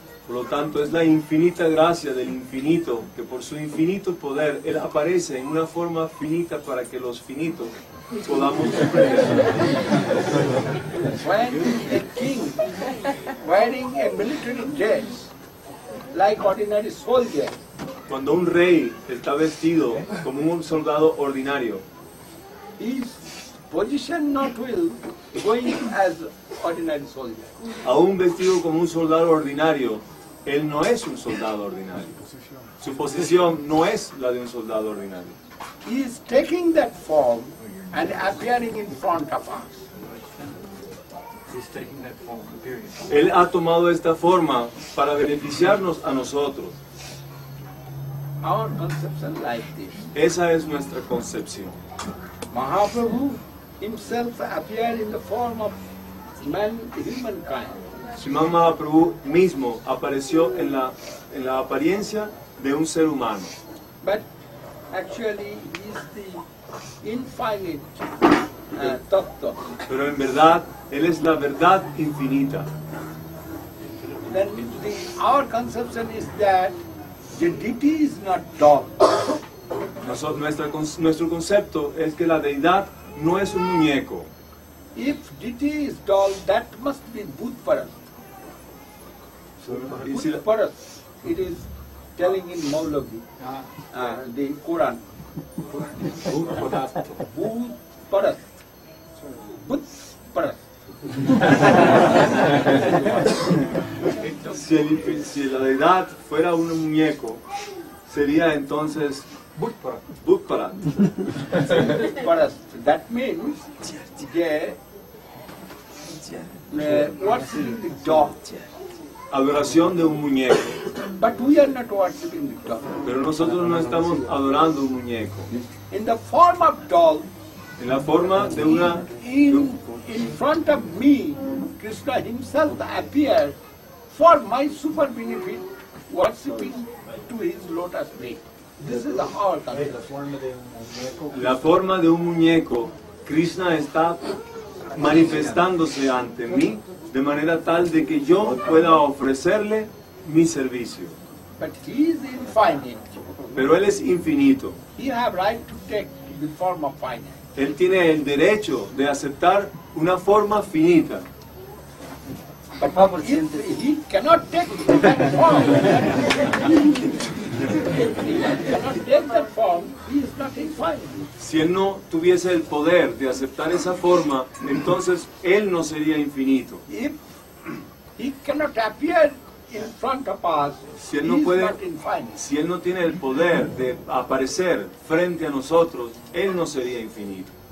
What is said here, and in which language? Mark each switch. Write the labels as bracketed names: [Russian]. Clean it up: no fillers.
[Spanish] Por lo tanto, es la infinita gracia del infinito, que por su infinito poder, Él aparece en una forma finita para que los finitos podamos comprender. [English] When a king wearing a military dress like ordinary soldier, [Spanish] Cuando un rey está vestido como un soldado ordinario, [English] his position not will going as ordinary soldier. [Spanish] aún vestido como un soldado ordinario, él no es un soldado ordinario. Su posición no es la de un soldado ordinario. [English] He is taking that form and appearing in front of us. He's taking that form, appearing. [Spanish] Él ha tomado esta forma para beneficiarnos a nosotros. [English] Our conception like this. [Spanish] Esa es nuestra concepción. [English] Mahaprabhu himself appeared in the form of humankind. [Spanish] Srimad Mahaprabhu mismo apareció en la apariencia de un ser humano. [English] But actually he is the infinite tattva. [Spanish] Pero en verdad, Él es la verdad infinita. [English] Then our conception is that the deity is not dull. [Spanish] Nuestro concepto es que la deidad no es un muñeco. [English] If deity is dull, that must be Bhutparas. [Spanish] Y si la- [English] Bhutparas, it is telling in Maulavi, the Quran. Bhutparas. Bhutparas. [Spanish] Si la deidad fuera un muñeco, sería entonces Bhutparat. Bhutparas. [English] That means they worshiping the dog. [Spanish] Adoración de un muñeco. [English] But we are not worshiping the dog. [Spanish] Pero nosotros no estamos adorando un muñeco. [English] In the form of doll, [Spanish] En la forma de una... [English] in front of me, Krishna himself appeared for my super benefit, worshipping to his lotus feet. This is our concept. [Spanish] La forma de un muñeco, Krishna está manifestándose ante mí de manera tal de que yo pueda ofrecerle mi servicio. [English] But he is infinite. [Spanish] Pero Él es infinito. [English] He have right to take the form of finite. [Spanish] Él tiene el derecho de aceptar una forma finita. [English] But if he cannot take that form, if he cannot take that form, he is not infinite. [Spanish] Si Él no tuviese el poder de aceptar esa forma, entonces Él no sería infinito. [English] If he cannot appear in front of us, [Spanish] Si [English] he [Spanish] Él no [English] is [Spanish] puede, [English] not infinite. [Spanish] si Él no tiene el poder de aparecer frente a nosotros, Él no sería infinito.